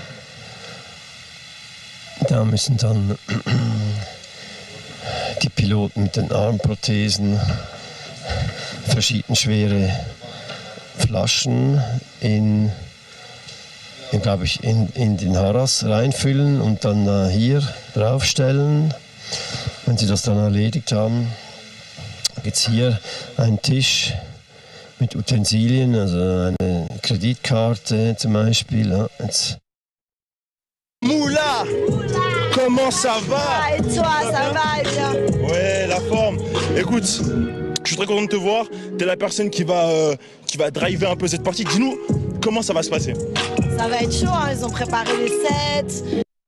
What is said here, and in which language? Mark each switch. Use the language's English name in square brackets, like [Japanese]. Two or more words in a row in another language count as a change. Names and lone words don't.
[German] Da müssen dann die Piloten mit den Armprothesen verschieden schwere Flaschen in den Harras reinfüllen und dann hier draufstellen. Wenn sie das dann erledigt haben, gibt es hier einen Tisch mit Utensilien, also eine Kreditkarte zum Beispiel. Ja, jetzt. [French] Moula! Comment ça va? Et toi, ça va bien? Ouais, la forme. Écoute, je suis très content de te voir. T'es la personne qui va driver un peu cette partie. Dis-nous, comment ça va se passer? Ça va être chaud, hein. Ils ont préparé les sets.